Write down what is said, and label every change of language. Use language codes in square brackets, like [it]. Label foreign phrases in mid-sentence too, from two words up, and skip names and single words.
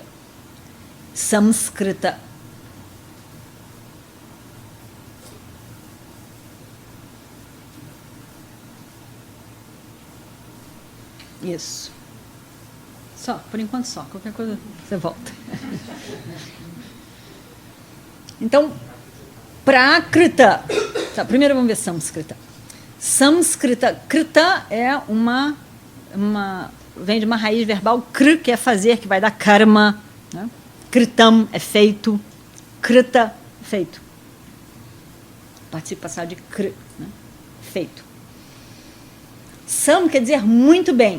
[pt] Samskrita. Isso. Só, por enquanto só. Qualquer coisa você volta. Então, Prakrita. Tá, primeiro vamos ver Samskrita. Samskrita. Krita é vem de uma raiz verbal kr, que é fazer, que vai dar karma. Né? Kritam é feito. Krita, feito. Participo passado de kr, né? Feito. Sam quer dizer muito bem.